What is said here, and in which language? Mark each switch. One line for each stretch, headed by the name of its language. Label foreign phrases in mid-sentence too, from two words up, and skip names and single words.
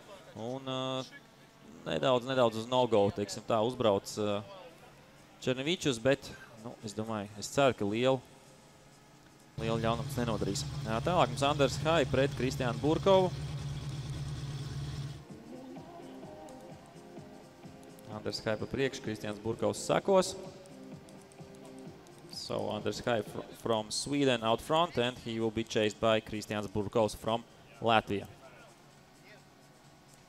Latvian: Un nedaudz uz no-go, teiksim tā, uzbrauc Černevičus, bet nu, es domāju, es ceru, ka lielu ļaunums nenodarīs. Tālāk mums Anders Hai pret Kristiānu Burkovu. Anders Hai pa priekšu, Kristiāns Burkovs sekos.
English: So Anders Hai from Sweden out front and he will be chased by Kristiāns Burkovs from Latvia.